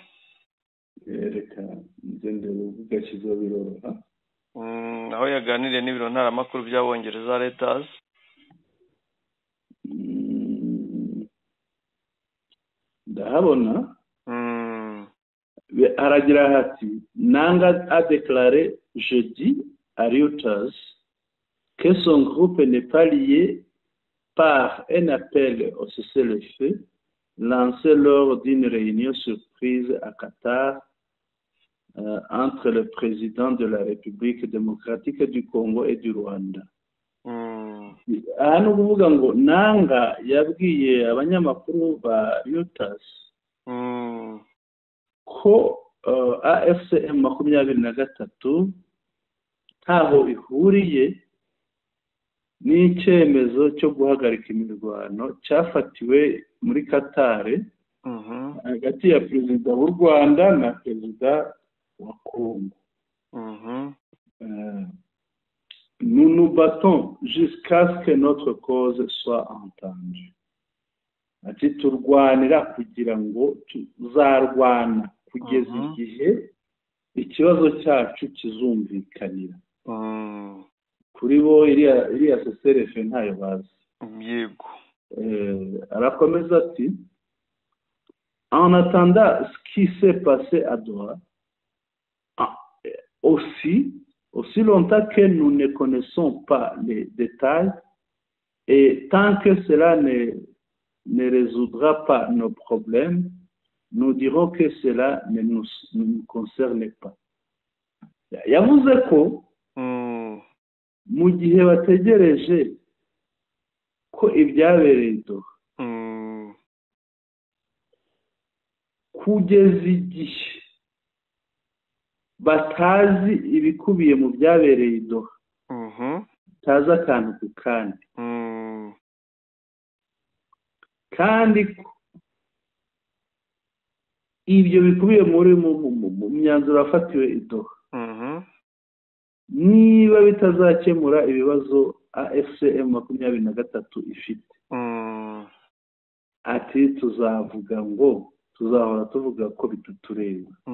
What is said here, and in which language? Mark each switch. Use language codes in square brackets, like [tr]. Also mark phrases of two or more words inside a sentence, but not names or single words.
[rw] Reka nze ndebe ugashyize biroroha. Aho yaganiriye n'ibiro ntaramakuru by'Abongereza Reuters. Ndahabona. Aragira ati [fr] Nanga a déclaré jeudi à Reuters que son groupe n'est pas lié par un appel au cessez-le-feu lancé lors d'une réunion surprise à Qatar entre le président de la République démocratique du Congo et du Rwanda. [rw] Hano kuvuga ngo Nanga yabwiye abanyamakuru ba Reuters ko AFCM 23 ntaho ihuriye n'icyemezo cyo guhagarika imirwano cyafatiwe muri Qatar hagati ya perezida w'u Rwanda na perezida wa Congo. [fr] Nous nous battons jusqu'à ce que notre cause soit entendue. [rw] Ati turwanira kugira ngo tuzarwana kugeza igihe ikibazo cyacu kizumvikanira. Kuri bo iriya cessez-le-feu ntayo bazi. Yego. Arakomeza ati [fr] en attendant ce qui s'est passé à Doha, aussi longtemps que nous ne connaissons pas les détails et tant que cela ne résoudra pas nos problèmes, nous dirons que cela ne nous concerne pas. [rw] Yavuze ko mu gihe bategereje ko ibyabereye Doha kugeza igihe batazi ibikubiye mu byabereye Doha taza akantu ku kandi kandi ibyo bikubiye muri mu myanzuro afatiwe i Doha niba bitazakemura ibibazo AFCM 23 ifite ati tuzahora tuvuga ko bitutureba.